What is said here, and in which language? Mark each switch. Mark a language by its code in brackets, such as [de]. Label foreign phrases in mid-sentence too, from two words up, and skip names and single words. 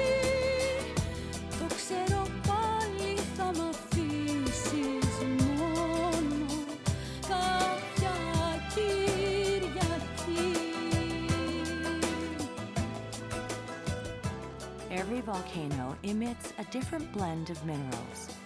[el] Το ξέρω πάλι θα μ' αφήσεις μόνο κάποια Κυριακή. [en] Every volcano emits a different blend of minerals.